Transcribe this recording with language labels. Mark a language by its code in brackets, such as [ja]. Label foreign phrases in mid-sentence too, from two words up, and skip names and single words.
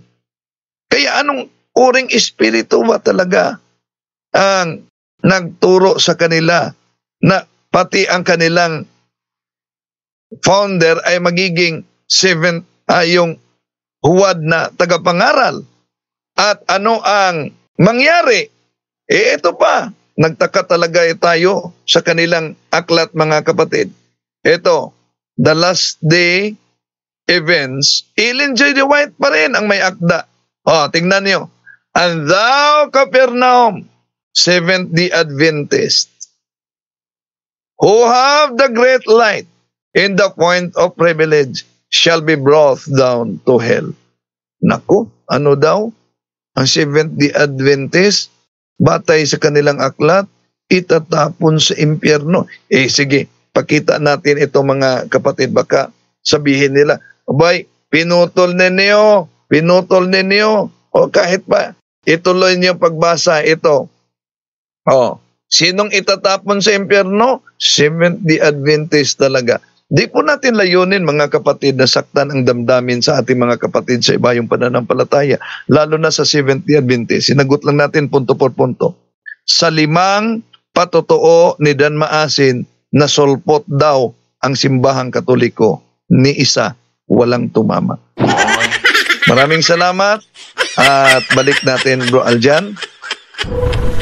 [tl] Kaya anong uring espiritu ba talaga ang nagturo sa kanila na pati ang kanilang founder ay magiging yung huwad na tagapangaral? At ano ang mangyari? Ito pa, nagtaka talaga tayo sa kanilang aklat, mga kapatid. Ito, [en] the last day events, Ellen J. [tl] White pa rin ang may akda. Tingnan nyo. [en] And thou, Capernaum, Seventh-day Adventist, who have the great light in the point of privilege, shall be brought down to hell. [tl] Naku, ano daw? Ang Seventh-day Adventist, batay sa kanilang aklat, itatapon sa impyerno. Sige, pakita natin ito, mga kapatid. Baka sabihin nila, abay, pinutol ninyo. O kahit pa, ituloy niyo pagbasa ito. Sinong itatapon sa impyerno? Seventh-day Adventist talaga. Di po natin layunin, mga kapatid, na saktan ang damdamin sa ating mga kapatid sa iba yung pananampalataya, lalo na sa Seventh-day Adventist. Sinagot lang natin [es] punto por punto. [tl] Sa 5 patotoo ni Dan Maasin na sulpot daw ang simbahang Katoliko, ni isa walang tumama. Maraming salamat at balik natin, Bro Aljan.